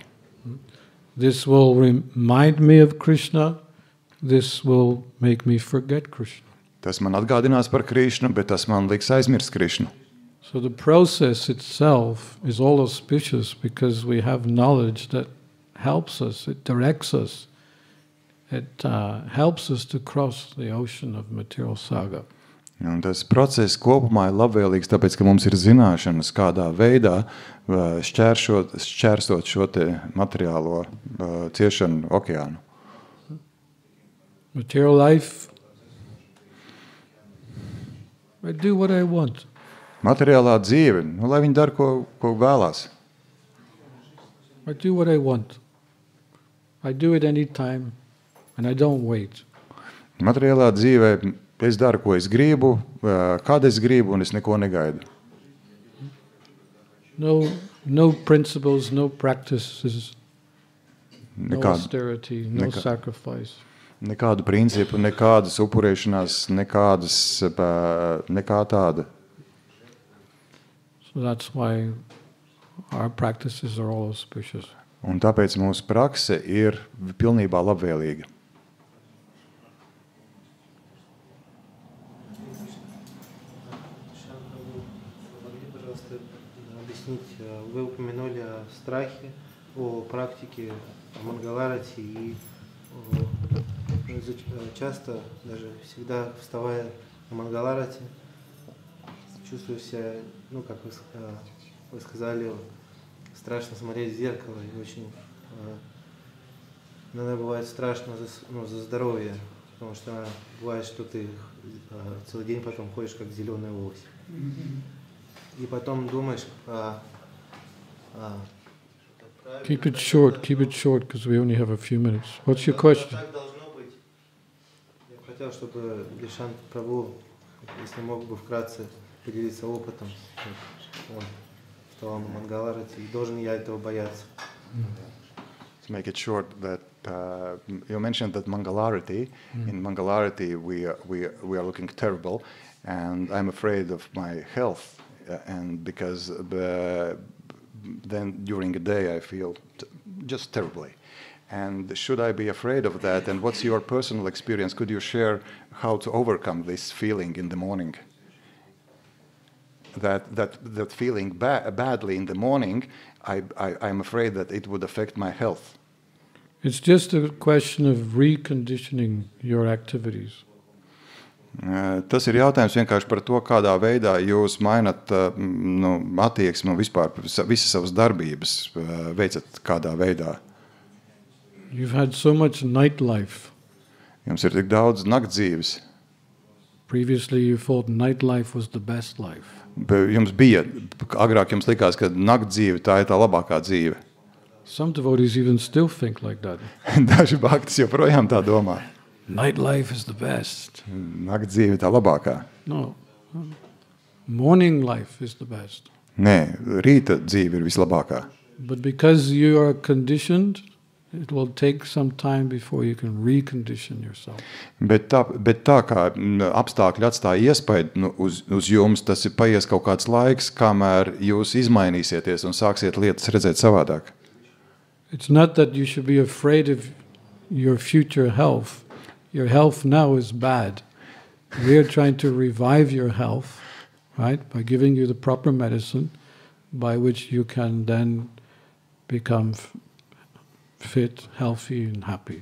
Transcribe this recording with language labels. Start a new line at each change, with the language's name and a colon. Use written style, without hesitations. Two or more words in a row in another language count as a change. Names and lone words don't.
English: This will remind me of Krishna. This will make me forget Krishna.
Latvian: Tas man atgādinās par Krišnu, bet tas man liks aizmirst Krišnu.
English: So the process itself is all auspicious because we have knowledge that helps us, it directs us, it helps us to cross the ocean of material saga.
Latvian: Un tas process kopumā ir labvēlīgs, tāpēc, ka mums ir zināšanas, kādā veidā šķērsot šo te materiālo ciešanu okeānu.
English: Material life, I do what I want.
Latvian: Materiālā dzīve, lai viņi dara, ko vēlās.
English: I do what I want. I do it anytime, and I don't wait.
Latvian: Materiālā dzīvē es daru, ko es gribu, kad es gribu, un es neko negaidu.
English: No principles, no practices, no austerity, no sacrifice.
Latvian: Nekādu principu, nekādas upurēšanās, nekā tāda.
English: So that's why our practices are all auspicious.
Latvian: Un tāpēc mūsu prakse ir pilnībā labvēlīga.
Russian: Вы упомянули о страхе, о практике, о Мангаларати и часто, даже всегда вставая на Мангаларати, чувствую себя, ну, как вы сказали, страшно смотреть в зеркало, и очень иногда бывает страшно за здоровье, потому что бывает, что ты целый день потом ходишь как зеленый лось. И потом думаешь,
English: Keep it short, because we only have a few minutes. What's your question?
Russian: Так должно быть. Я хотел, чтобы Дишант Прабху, если мог бы вкратце поделиться опытом, он встал на Мангаларати, и должен я этого бояться?
English: To make it short, that you mentioned that Mangalarati. In Mangalarati, we are looking terrible, and I'm afraid of my health, and because then during the day I feel just terribly. And should I be afraid of that? And what's your personal experience? Could you share how to overcome this feeling in the morning? That feeling badly in the morning, I'm afraid that it would affect my health. It's just a question of reconditioning your activities.
Latvian: Tas ir jautājums vienkārši par to, kādā veidā jūs mainat attieksmi un vispār visas savas darbības veicat kādā veidā.
English: You've had so much nightlife.
Latvian: Jums ir tik daudz naktdzīves.
English: Previously you thought nightlife was the best life.
Latvian: Jums bija, agrāk jums likās, ka naktdzīve tā ir tā labākā dzīve.
English: Some devotees even still think like that.
Latvian: Daži bhaktis joprojām tā domā.
English: Nightlife is the best.
Latvian: Naktdzīve tā labākā.
English: No. Morning life is the best.
Latvian: Nē, rīta dzīve ir vislabākā.
English: But because you are conditioned, it will take some time before you can recondition yourself.
Latvian: Bet tā kā apstākļi atstāja iespaidu uz jums, tas ir paies kaut kāds laiks, kamēr jūs izmainīsieties un sāksiet lietas redzēt savādāk.
English: It's not that you should be afraid of your future health. Your health now is bad. We are trying to revive your health, right, by giving you the proper medicine by which you can then become fit, healthy and happy.